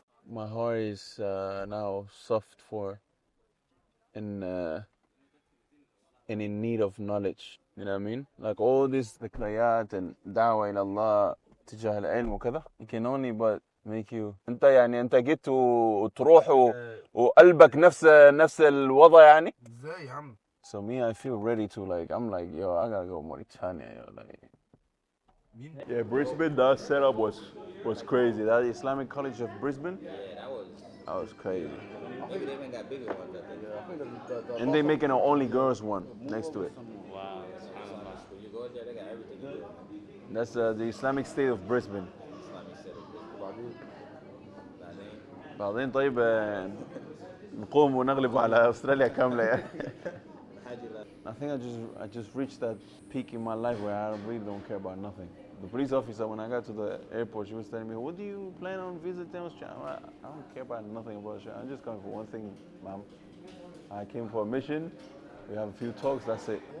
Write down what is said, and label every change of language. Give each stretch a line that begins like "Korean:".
English: My heart is now soft for and in need of knowledge. You know what I mean? Like all this
Arabic: ذكريات and دعوة إلى الله تجاه العلم وكذا. It can only but make you. أنت جيت وتروح وقلبك نفس الوضع يعني. ازاي يا عم؟
English: So me, I feel ready to I'm like, yo, I gotta go Mauritania, yo, like. Yeah, Brisbane, that setup was crazy. That Islamic College of Brisbane. Yeah, that was crazy. Maybe they even got bigger ones, I think. And they making an only girls one next to it. Wow. When you go there, they got everything you do. That's the Islamic State of Brisbane. Islamic set up.
Arabic: بعدين طيب نقوم ونغلب على أستراليا كاملة يعني.
English: I think I just reached that peak in my life where I really don't care about nothing. The police officer, when I got to the airport, she was telling me, "What do you plan on visiting Australia?" I don't care about nothing about Australia. I'm just coming for one thing, ma'am. I came for a mission. We have a few talks. That's it.